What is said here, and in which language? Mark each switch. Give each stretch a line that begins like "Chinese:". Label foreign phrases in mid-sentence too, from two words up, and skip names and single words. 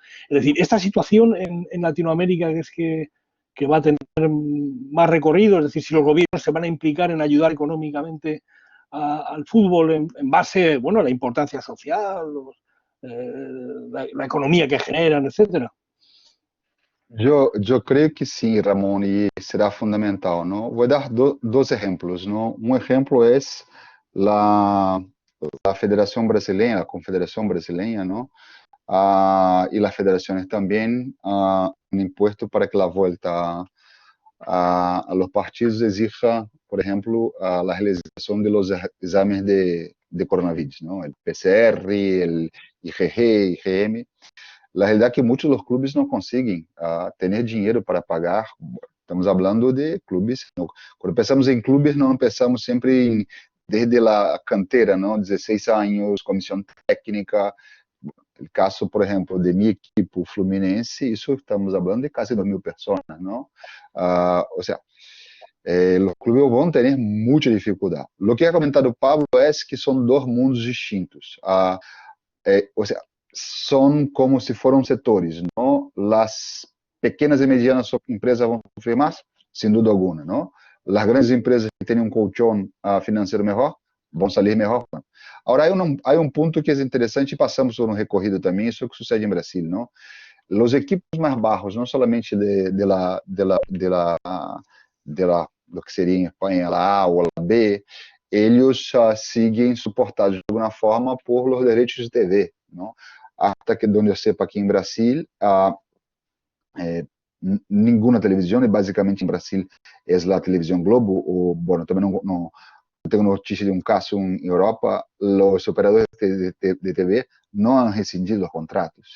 Spanish: Es decir, esta situación en Latinoamérica que va a tener más recorrido, es decir, si los gobiernos se van a implicar en ayudar económicamente al fútbol en base, bueno, a la importancia social, la economía que generan, etcétera.
Portuguese: Eu creio que sim, Ramon, e será fundamental, não? Vou dar dois exemplos, não? Um exemplo é a Federação Brasileira, a Confederação Brasileira, não? E as federações também, um imposto para que a volta
Spanish: a los partidos
Portuguese: exija, por exemplo, a realização de los exames de coronavírus, não? O PCR, o IgG, IgM.
Spanish: La realidad es que muchos de los clubes no consiguen tener dinero para pagar. Estamos hablando de clubes. Cuando pensamos en clubes, no pensamos siempre desde la cantera, ¿no? 16 años, comisión técnica. El caso, por ejemplo, de mi equipo Fluminense, eso estamos hablando de casi 2.000 personas, ¿no? O sea, los clubes van a tener mucha dificultad. Lo que ha comentado Pablo es que son dos mundos distintos. O sea,
Portuguese: são como se foram setores, não? As pequenas e medianas empresas vão sofrer mais, sem dúvida alguma, não? As grandes empresas que têm um colchão financeiro melhor vão sair melhor. Agora, há um ponto que é interessante, e passamos por um recorrido também, isso que sucede em Brasil, não? Os equipos mais baixos, não somente do que seria em Espanha, a A ou a B, eles seguem suportados de alguma forma por los direitos de TV, não?
Spanish: Hasta que donde
Portuguese: eu sepa aqui em Brasil, nenhuma televisão, e basicamente em Brasil é a televisão Globo, ou, bom, também não tenho notícia de um caso em Europa, os operadores de TV não
Spanish: han rescindido
Portuguese: os contratos.